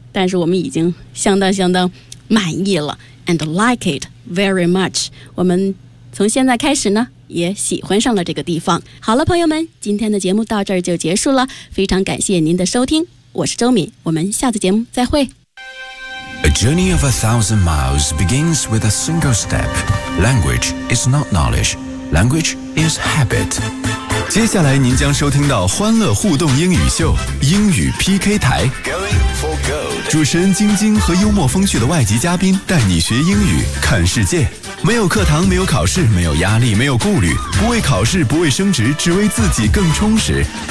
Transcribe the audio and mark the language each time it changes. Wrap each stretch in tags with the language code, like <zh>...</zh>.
<zh>但是我们已经相当相当满意了</zh> <en>and like it very much.</en> <zh>我们从现在开始呢，也喜欢上了这个地方。好了，朋友们，今天的节目到这儿就结束了。非常感谢您的收听，我是周敏，我们下次节目再会。</zh> <en>A journey of 1,000 miles begins with a single step. Language is not knowledge. Language is habit.</en> <zh>接下来您将收听到欢乐互动英语秀，英语 PK 台。主持人晶晶和幽默风趣的外籍嘉宾带你学英语，看世界。没有课堂，没有考试，没有压力，没有顾虑，不为考试，不为升职，只为自己更充实。</zh>